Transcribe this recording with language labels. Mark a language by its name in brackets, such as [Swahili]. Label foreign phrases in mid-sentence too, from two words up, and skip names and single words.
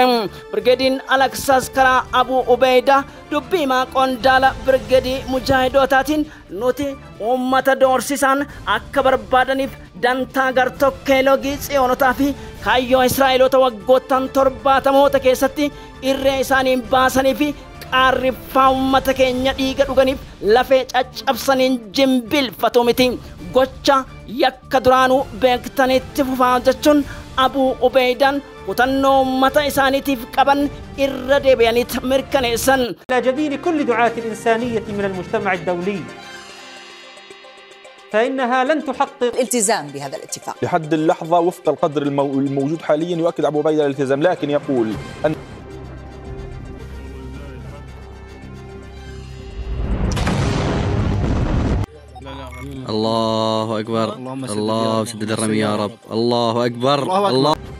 [Oromo] Brigeediin Al-Aqsaas karaa Abu Ubeida dubbii himaa qondaala Brigeedii Mujaahidotaatiin nuti uummata doorsisaan akka barbaadaniif dantaa gartokkee loogii tsiyoonotaa fi kaayyoo Israa'eloota waggoottan 70 keessatti irree isaaniin baasanii fi qaarriffaa uummata keenya dhiiga dhuganiif lafee caccabsaniin jimbilfatu miti. gocha yakka duraanuu beektanitti fufaa jechuun Abuu Ubeydaan kutannoo mata isaaniitiif qaban irra deebi'aniit mirkaneessan. [Arabic] إلى جبين كل دعاة الإنسانية من المجتمع الدولي فإنها لن تحقق الالتزام بهذا الاتفاق. لحد اللحظة وفق القدر الموجود حاليا يؤكد أبو عبيدة الالتزام، لكن يقول أن الله أكبر الله سدد الرمي يا رب الله أكبر الله.